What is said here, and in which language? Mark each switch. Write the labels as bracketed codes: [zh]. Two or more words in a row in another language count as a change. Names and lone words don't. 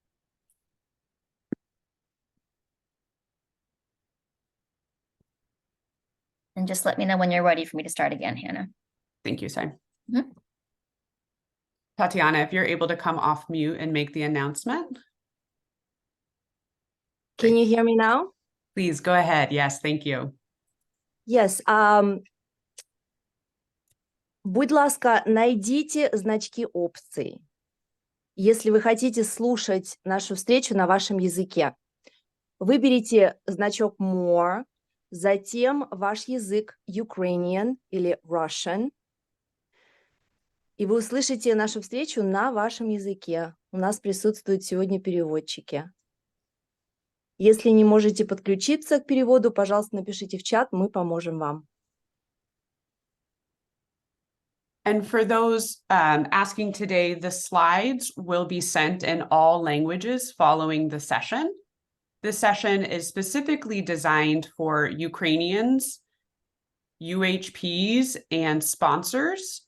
[en] And just let me know when you're ready for me to start again, Hannah. Thank you, Sai. Tatiana, if you're able to come off mute and make the announcement. Can you hear me now? Please go ahead. Yes, thank you. Yes. [uk] Будь ласка, [ru] найдите значки опций, если вы хотите слушать нашу встречу на вашем языке. Выберите значок More, затем ваш язык Ukrainian или Russian, и вы услышите нашу встречу на вашем языке. У нас присутствуют сегодня переводчики. Если не можете подключиться к переводу, пожалуйста, напишите в чат, мы поможем вам. [en] And for those asking today, the slides will be sent in all languages following the session. This session is specifically designed for Ukrainians, UHPs, and sponsors.